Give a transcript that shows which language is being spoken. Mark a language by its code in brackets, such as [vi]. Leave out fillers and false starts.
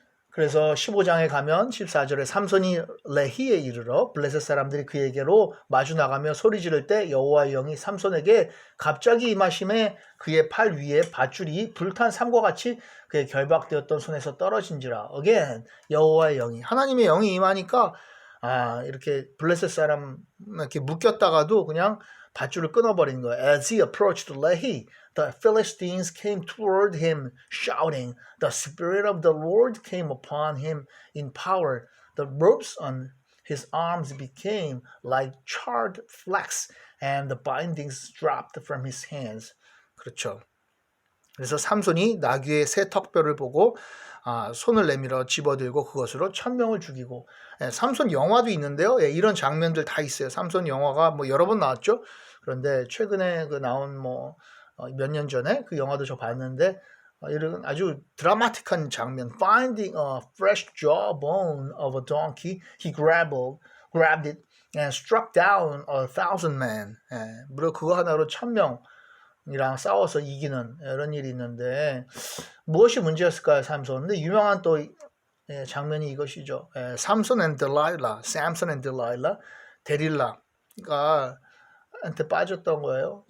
[ko] 그래서 15장에 가면 14절에 삼손이 레히에 이르러 블레셋 사람들이 그에게로 마주 나가며 소리 지를 때 여호와의 영이 삼손에게 갑자기 임하심에 그의 팔 위에 밧줄이 불탄 삼과 같이 그의 결박되었던 손에서 떨어진지라. Again, 여호와의 영이 하나님의 영이 임하니까 이렇게 블레셋 사람 이렇게 묶였다가도 그냥 밧줄을 끊어버린 거예요. [en] As he approached Lehi, the Philistines came toward him, shouting. The Spirit of the Lord came upon him in power. The ropes on his arms became like charred flax, and the bindings dropped from his hands. [ko] 그렇죠. 그래서 삼손이 나귀의 새 턱뼈를 보고 손을 내밀어 집어들고 그것으로 1000명을 죽이고 삼손 영화도 있는데요. 이런 장면들 다 있어요. 삼손 영화가 뭐 여러 번 나왔죠. 그런데 최근에 그 나온 뭐 몇 년 전에 그 영화도 저 봤는데 이런 아주 드라마틱한 장면. [en] Finding a fresh jawbone of a donkey, he grabbed it and struck down 1,000 men. [ko] 무려 그거 하나로 1000명이랑 싸워서 이기는 이런 일이 있는데 무엇이 문제였을까요, 삼손? 근데 유명한 또 장면이 이것이죠. 삼손 and Delilah, Samson and Delilah, 데릴라가 한테 빠졌던 거예요.